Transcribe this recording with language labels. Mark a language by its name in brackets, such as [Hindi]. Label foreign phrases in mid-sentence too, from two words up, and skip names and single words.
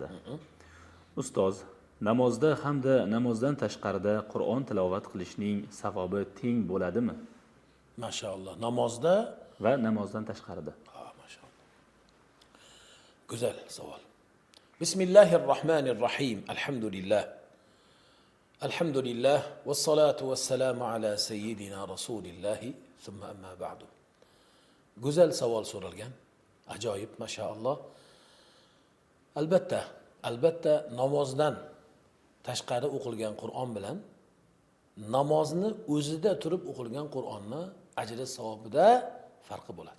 [Uzbek] Ustoz, namozda hamda namozdan tashqarida Qur'on tilovat qilishning savobi teng bo'ladimi? Mashaalloh. Namozda va namozdan tashqarida. Mashaalloh. Go'zal savol. [Arabic] بسم الله الرحمن الرحيم. [Uzbek] Alhamdulillah. [Arabic] الحمد لله والصلاة والسلام على سيدنا رسول الله ثم أما بعد. [Uzbek] Go'zal savol so'ralgan. Ajoyib, mashaalloh. Albatta namozdan tashqari o'qilgan Qur'on bilan namozni o'zida turib o'qilgan Qur'onni ajri savobida farqi bo'ladi.